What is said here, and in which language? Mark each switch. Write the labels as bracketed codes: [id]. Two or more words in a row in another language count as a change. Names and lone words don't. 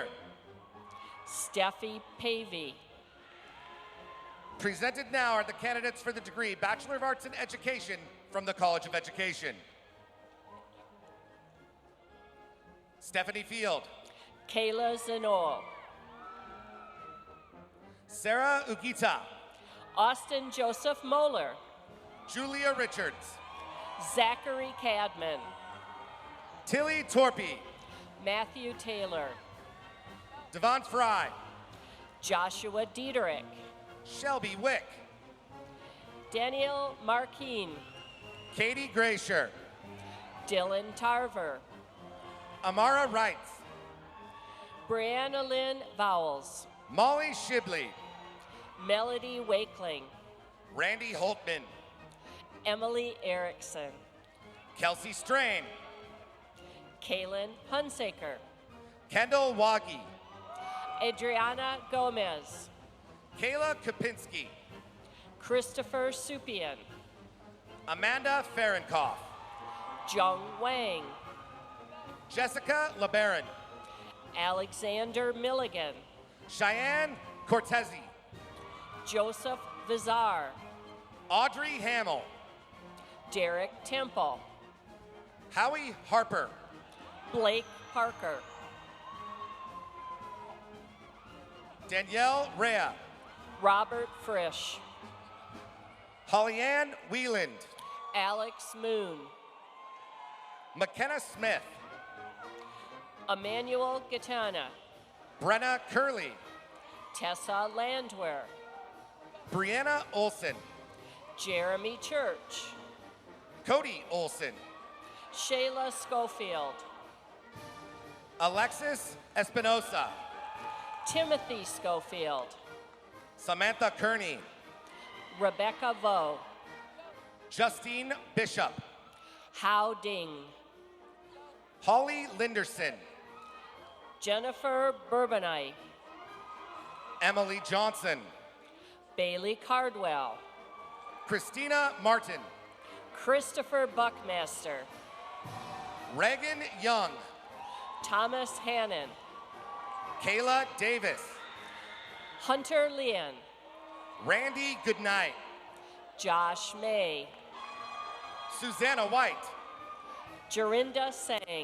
[en] Steffi Pavey, Presented now are the candidates for the degree Bachelor of Arts in Education from the College of Education. Stephanie Field, Kayla Zanol, Sarah Ugita, Austin Joseph Moeller, Julia Richards, Zachary Cadman, Tilly Torpy, Matthew Taylor, Devon Fry, Joshua Diederich, Shelby Wick, Daniel Markeen, Katie Graysher, Dylan Tarver, Amara Wright, Brianna Lynn Vowles, Molly Shibley, Melody Wakeling, Randy Holtman, Emily Erickson, Kelsey Strain, Kaylin Hunsaker, Kendall Wagi, Adriana Gomez, Kayla Kapinski, Christopher Supian, Amanda Fahrenkoff, Jung Wang, Jessica LeBaron, Alexander Milligan, Cheyenne Cortezi, Joseph Vizar, Audrey Hamill, Derek Temple, Howie Harper, Blake Parker, Danielle Rea, Robert Frisch, Hollyann Wieland, Alex Moon, McKenna Smith, Emmanuel Gitana, Brenna Curley, Tessa Landwehr, Brianna Olson, Jeremy Church, Cody Olson, Shayla Schofield, Alexis Espinosa, Timothy Schofield, Samantha Kearney, Rebecca Vo, Justine Bishop, Hao Ding, Holly Linderson, Jennifer Bourbonite, Emily Johnson, Bailey Cardwell, Christina Martin, Christopher Buckmaster, Reagan Young, Thomas Hannon, Kayla Davis, Hunter Leon, Randy Goodnight, Josh May, Susanna White, Jorinda Sang,